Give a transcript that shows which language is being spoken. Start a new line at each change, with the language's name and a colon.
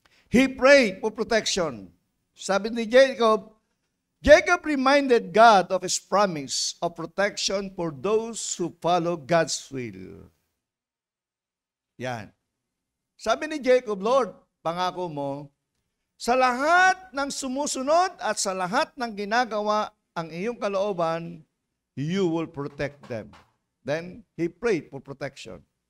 English: He prayed for protection.
Filipino: Sabi ni
English: Jacob reminded God of His promise of protection for those who follow God's will.
Filipino: Yan. Sabi ni Jacob, Lord, pangako mo, sa lahat ng sumusunod at sa lahat ng ginagawa ang iyong kalooban,
English: you will protect them. Then, he prayed for protection.